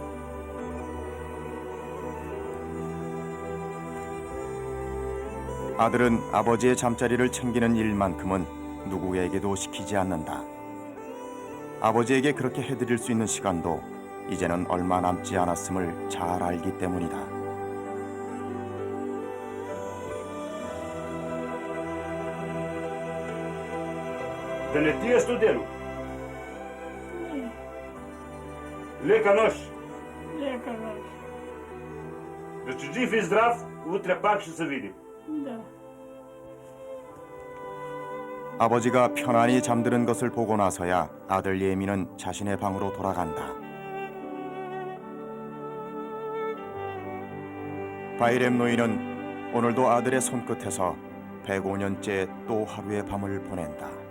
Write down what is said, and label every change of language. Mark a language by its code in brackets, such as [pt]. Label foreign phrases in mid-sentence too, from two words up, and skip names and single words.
[ko] 아들은 아버지의 잠자리를 챙기는 일만큼은 누구에게도 시키지 않는다. 아버지에게 그렇게 해드릴 수 있는 시간도 이제는 얼마 남지 않았음을 잘 알기 때문이다. [bg] Да не ти е студено? Лека нощ. Лека нощ. Да си жив и здрав, утре пак ще се видим. Да. [ko] 아버지가 편안히 잠드는 것을 보고 나서야 아들 예민은 자신의 방으로 돌아간다. 바이렘 노인은 오늘도 아들의 손끝에서 105년째 또 하루의 밤을 보낸다.